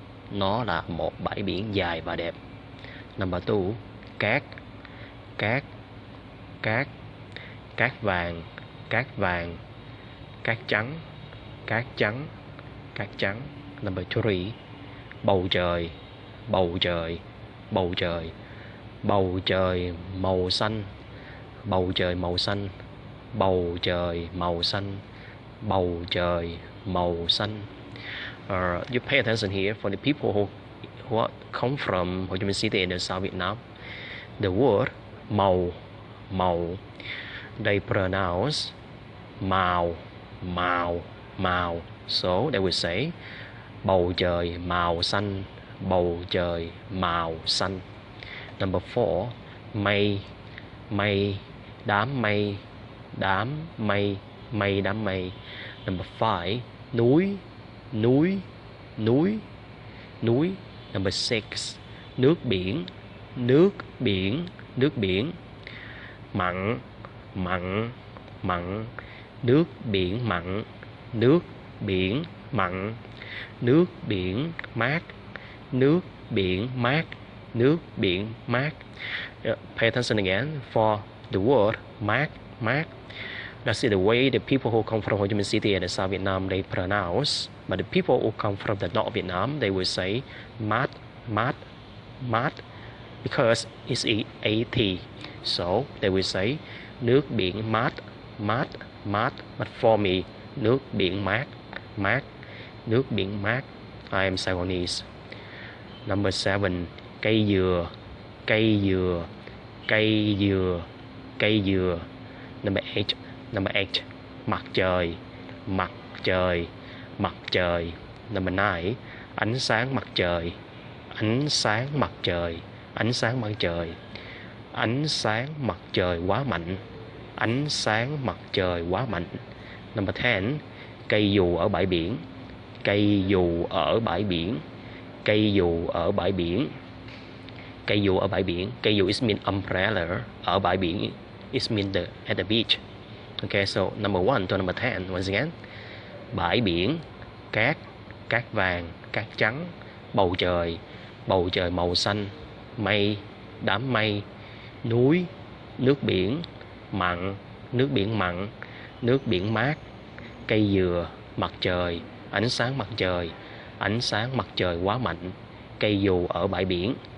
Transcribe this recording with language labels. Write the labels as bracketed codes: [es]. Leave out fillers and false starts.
[vi] Nó là một bãi biển dài và đẹp. [en] Number two, [vi] cát, cát, cát, cát vàng, cát vàng, cát trắng, cát trắng, cát trắng. [en] Number three, [vi] bầu trời, bầu trời, bầu trời, bầu trời màu xanh, bầu trời màu xanh, bầu trời màu xanh, bầu trời màu xanh. [en] You pay attention here for the people who come from Ho Chi Minh City in the South Vietnam. The word màu, màu, they pronounce màu, màu, màu. So they will say [vi] bầu trời màu xanh, bầu trời màu xanh. [en] Number four, [vi] mây, mây, đám mây, đám mây, mây đám mây. [en] Number five, [vi] núi, núi, núi, núi. [en] Number six, [vi] nước biển, nước biển, nước biển. Mặn, mặn, mặn, nước biển mặn, nước biển mặn. Nước biển mát, nước biển mát, nước biển mát. [en] Pay attention again for the word mát, mát. That's the way the people who come from Ho Chi Minh City and the South Vietnam they pronounce. But the people who come from the North Vietnam they will say mát, mát, mát, because it's A-T. So they will say [vi] nước biển mát, mát, mát. [en] But for me, [vi] nước biển mát, mát, nước biển mát. [en] I am Saigonese. Number seven, [vi] cây dừa, cây dừa, cây dừa, cây dừa. [en] Number eight, [vi] mặt trời, mặt trời, mặt trời. [en] Number nine, [vi] ánh sáng mặt trời, ánh sáng mặt trời, ánh sáng mặt trời. Ánh sáng mặt trời quá mạnh, ánh sáng mặt trời quá mạnh. [en] Number ten, [vi] cây dù ở bãi biển, cây dù ở bãi biển, cây dù ở bãi biển, cây dù ở bãi biển. Cây dù [en] is mean umbrella, [vi] ở bãi biển [en] is mean at the beach. Okay, so number one to number 10 once again. [vi] Bãi biển, cát, cát vàng, cát trắng, bầu trời màu xanh, mây, đám mây, núi, nước biển, mặn, nước biển mặn, nước biển mát, cây dừa, mặt trời, ánh sáng mặt trời, ánh sáng mặt trời quá mạnh, cây dù ở bãi biển.